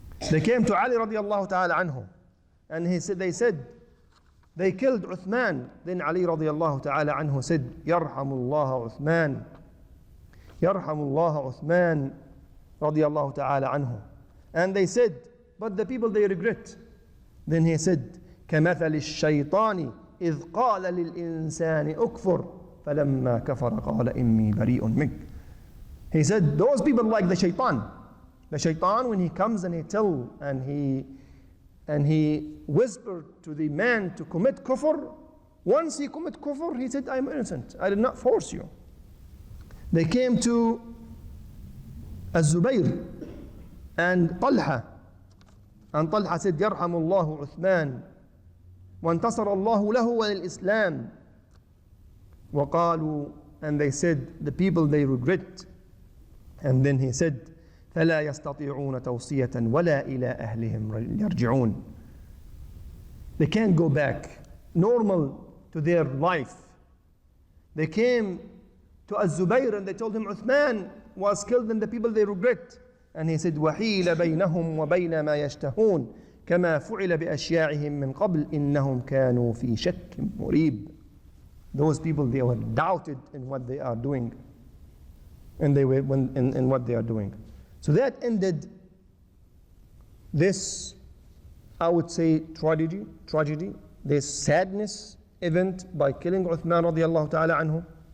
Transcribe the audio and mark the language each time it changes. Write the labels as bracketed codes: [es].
[en] They came to Ali radiallahu ta'ala anhu, and they killed Uthman. Then Ali radiallahu ta'ala anhu said, [ar] يرحم الله عثمان Yarhamullah Uthman radiyallahu ta'ala anhu. [en] And they said, but the people they regret. Then he said, [ar] كمثل الشيطان إذ قال للإنسان أكفر فلما كفر قال إني بريء منك. [en] He said, those people like the shaitan. The shaitan, when he comes and he tells and he whispered to the man to commit kufr, once he commit kufr, he said, I'm innocent. I did not force you. They came to Az-Zubayr and Talha. And Talha said, [ar] يرحم الله عثمان وانتصر الله له وللإسلام. وقالوا, [en] and they said, the people they regret. And then he said, [ar] فلا يستطيعون توصية ولا إلى أهلهم يرجعون. [en] They can't go back normal to their life. They came to Az-Zubayr and they told him Uthman was killed and the people they regret. And he said, [ar] وحيل بينهم وبين ما يشتهون كما فعل بأشياعهم من قبل إنهم كانوا في شك مريب. [en] Those people, they were doubted in what they are doing. And they were in what they are doing. So that ended this, I would say, tragedy, this sadness event by killing Uthman radiallahu ta'ala anhu.